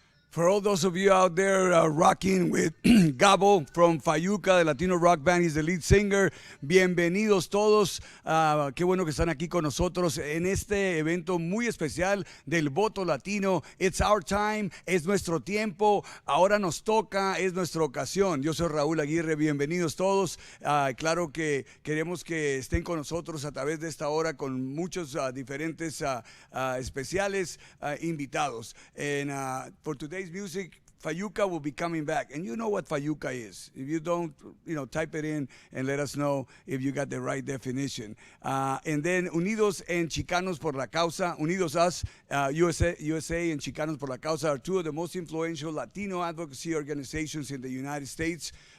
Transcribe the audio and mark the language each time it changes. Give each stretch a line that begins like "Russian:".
English: For all those of you out there rocking with Gabo from Fayuca, the Latino rock band, he's the lead singer.
Spanish: Bienvenidos todos. Qué bueno que están aquí con nosotros en este evento muy especial del voto latino. It's our time, es nuestro tiempo. Ahora nos toca, es nuestra ocasión. Yo soy Raúl Aguirre, bienvenidos todos. Claro que queremos que estén con nosotros a través de esta hora con muchos diferentes especiales invitados.
English: And for today's music, Fayuca will be coming back. And you know what Fayuca is. If you don't, type it in and let us know if you got the right definition. And then Unidos and Chicanos por la Causa, Unidos Us, USA and Chicanos por la Causa are two of the most influential Latino advocacy organizations in the United States.